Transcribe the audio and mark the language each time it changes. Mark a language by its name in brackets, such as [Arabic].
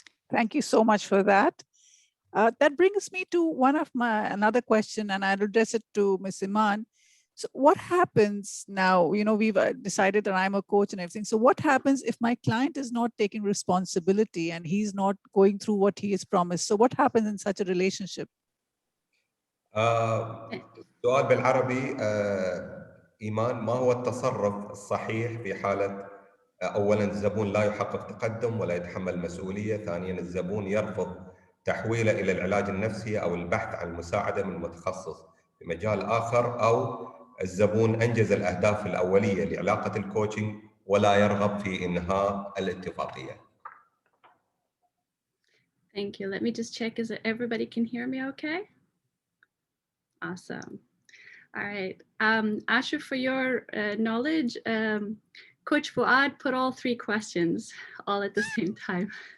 [English] Thank you so much for that. That brings me to another question, and I'll address it to Ms. Iman. So what happens now? You know, we've decided that I'm a coach and everything. So what happens if my client is not taking responsibility and he's not going through what he has promised? So what happens in such a relationship? [Arabic] سؤال بالعربي إيمان، ما هو التصرف الصحيح في حالة أولاً الزبون لا يحقق تقدم ولا يتحمل مسؤولية، ثانياً الزبون يرفض تحويله إلى العلاج النفسي أو البحث عن مساعدة من متخصص في مجال آخر، أو الزبون أنجز الأهداف الأولية لعلاقة الكوتشنج ولا يرغب في إنهاء الاتفاقية. [English] Thank you. Let me just check, is it everybody can hear me okay? Awesome. All right. Ashu, for your knowledge, Coach Fuad put all three questions all at the same time.